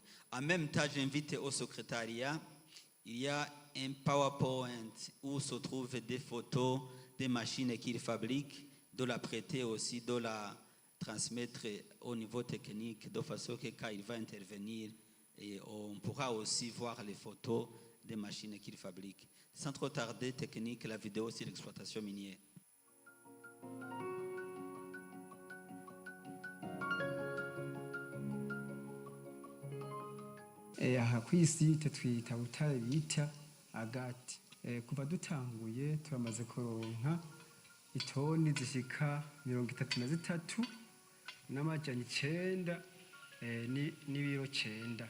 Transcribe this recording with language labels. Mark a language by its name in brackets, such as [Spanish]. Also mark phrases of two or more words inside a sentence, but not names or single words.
[French] En même temps, j'invite au secrétariat, il y a un PowerPoint où se trouvent des photos des machines qu'il fabrique, de la prêter aussi de la transmettre au niveau technique de façon que quand il va intervenir, et on pourra aussi voir les photos des machines qu'il fabrique. Sans trop tarder, technique, la vidéo sur l'exploitation minière. [Rundi] Aha ku isite twita butare bita agati. Kuva dutanguye turamaze kuronka itoni zishika 33 n'amajana 9 n'ibiro 9.